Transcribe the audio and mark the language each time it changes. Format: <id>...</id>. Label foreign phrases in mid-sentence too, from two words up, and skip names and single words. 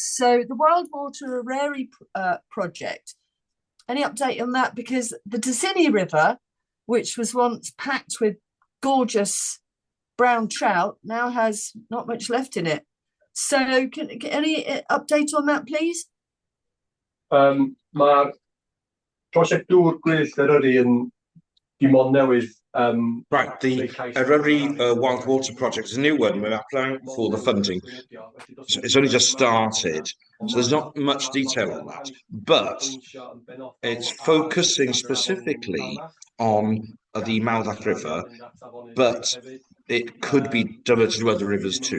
<en>So the Wild Water Aurary project, any update on that? Because the Tycini River, which was once packed with gorgeous brown trout, now has not much left in it. So any update on that, please?</en> <cy>Mae'r prosiect dŵr gwyllt Eryri yn dim ond newydd.</cy> <en>Right, the Eryri Wild Water Project is a new one. We're applying for the funding. It's only just started, so there's not much detail on that. But it's focusing specifically on the Maldac River, but it could be diverted to other rivers too.</en>